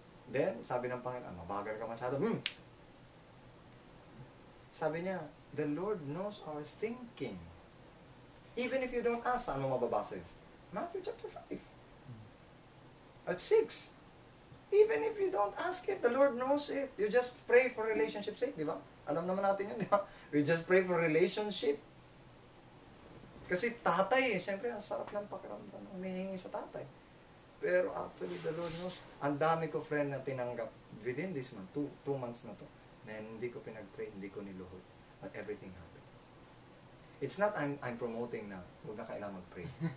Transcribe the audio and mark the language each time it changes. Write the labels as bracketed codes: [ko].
[tl] Then, sabi ng Panginoon, mabagal ka masyado. Sabi niya, [en] the Lord knows our thinking. Even if you don't ask, [tl] saan mo mababasa yun? [en] Matthew chapter 5. At 6. Even if you don't ask it, the Lord knows it. You just pray for relationship's sake, [tl] di ba? Alam naman natin yun, di ba? [en] We just pray for relationship. [tl] Kasi tatay siyempre, ang sarap ng pakiramdam. Humihingi sa tatay. Pero actually, [en] the Lord knows. [tl] Ang dami ko, friend, na tinanggap within this month, 2 months na to, na hindi ko pinag-pray, hindi ko niluhod. [en] But everything happened. It's not I'm promoting [tl] na, huwag na kailangan mag-pray.